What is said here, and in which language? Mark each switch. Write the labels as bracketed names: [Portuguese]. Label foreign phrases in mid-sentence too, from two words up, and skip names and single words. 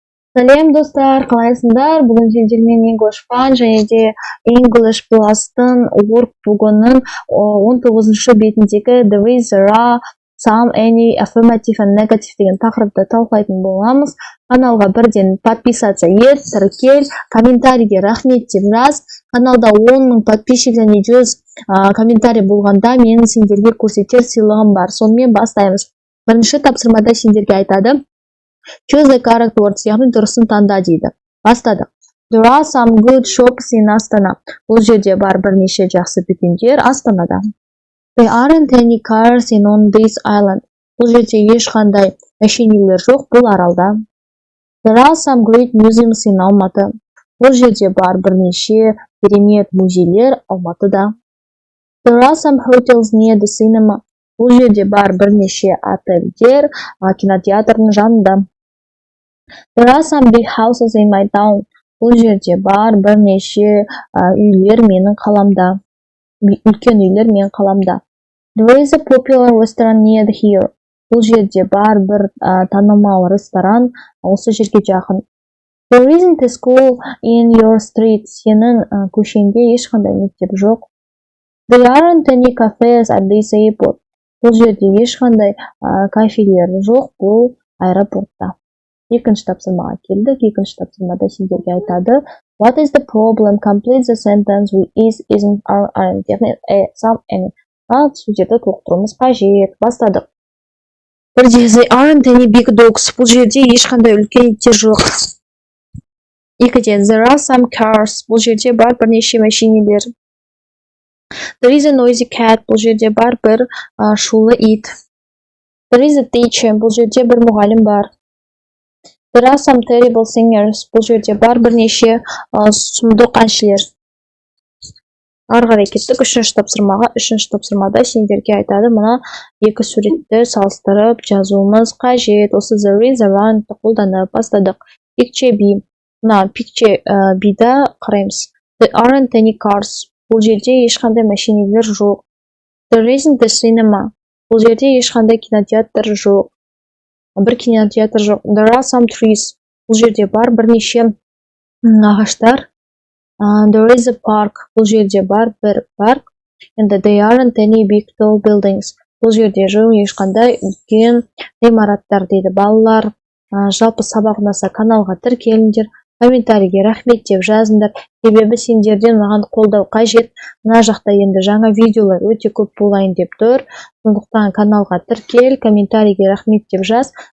[Kazakh] Сәлем достар, қалайсыңдар? Бүгін сендермен English Fun және де English Plus-тың workbook-ның 19-шы бетіндегі [English] There is, there are, some, any, affirmative and negative [Kazakh] деген тақырыпты талқылайтын боламыз. Каналға бірден подписаться ет, тіркел, комментарийге рахмет деп жаз. Каналда 10 мың подписчик және 100 комментарий болғанда менің сендерге көрсетер сыйлығым бар. Сонымен бастаймыз. Бірінші тапсырмада сендерге айтады. [English] Choose the correct words, [Kazakh] яғни дұрысын таңда дейді. Бастадық. [English] There are some good shops in Astana. [Kazakh] Бұл жерде бар бірнеше жақсы дүкендер Астанада. [English] There aren't any cars on this island. [Kazakh] Бұл жерде ешқандай мәшинелер жоқ бұл аралда. [English] There are some great museums in Алматы. [Kazakh] Бұл жерде бар бірнеше керемет музейлер Алматыда. [English] There are some hotels near the cinema. [Kazakh] Бұл жерде бар бірнеше отельдер кинотеатрдың жанында. [English] There are some big houses in my town. [Kazakh] Бұл жерде бар бірнеше үйлер менің қаламда. Үлкен үйлер менің қаламда. [English] There is a popular restaurant near here. [Kazakh] Бұл жерде бар бір танымал ресторан осы жерге жақын. [English] There isn't a school in your street. [Kazakh] Сенің көшеңде ешқандай мектеп жоқ. [English] There aren't any cafes at this airport. [Kazakh] Бұл жерде ешқандай кафелер жоқ бұл аэропортта. Екінші тапсырмаға келдік. Екінші тапсырмада сендерге айтады. [English] What is the problem? Complete the sentence with is, isn't, are, aren't. [Kazakh] Яғни [English] some, any. [Kazakh] Сөздерді толықтыруымыз қажет. Бастадық. Бірде [English] there aren't any big dogs. [Kazakh] Бұл жерде ешқандай үлкен иттер жоқ. [English] Екіден there are some cars. [Kazakh] Бұл жерде бар бірнеше мәшинелер. [English] There is a noisy cat. [Kazakh] Бұл жерде бар бір шулы ит. [English] There is a teacher. [Kazakh] Бұл жерде бір мұғалім бар. [English] There are some terrible singers. [Kazakh] Бұл жерде бар бірнеше сұмдық әншілер. Ары қарай кеттік үшінші тапсырмаға. Үшінші тапсырмада сендерге айтады, мына екі суретті салыстырып жазуымыз қажет. Осы [English] there is, aren't [Kazakh] қолданып бастадық. [English] Picture B. [Kazakh] Мына [English] picture B- [Kazakh] да қараймыз. [English] There aren't any cars. [Kazakh] Бұл жерде ешқандай мәшинелер жоқ. [English] There isn't a cinema. [Kazakh] Бұл жерде ешқандай кинотеатр жоқ. Бір кинотеатр жоқ. [English] There are some trees. [Kazakh] Бұл жерде бар бірнеше ағаштар. [English] There is a park. [Kazakh] Бұл жерде бар бір парк. [English] And there aren't any big tall buildings. [Kazakh] Бұл жерде жоқ ешқандай үлкен ғимараттар дейді. Балалар, жалпы сабақ ұнаса каналға тіркеліңдер. Комментарийге рахмет деп жазыңдар. Себебі сендерден маған қолдау қажет. Мына жақта енді жаңа видеолар өте көп болайын деп тұр. Сондықтан каналға тіркел, комментарийге рахмет деп жаз.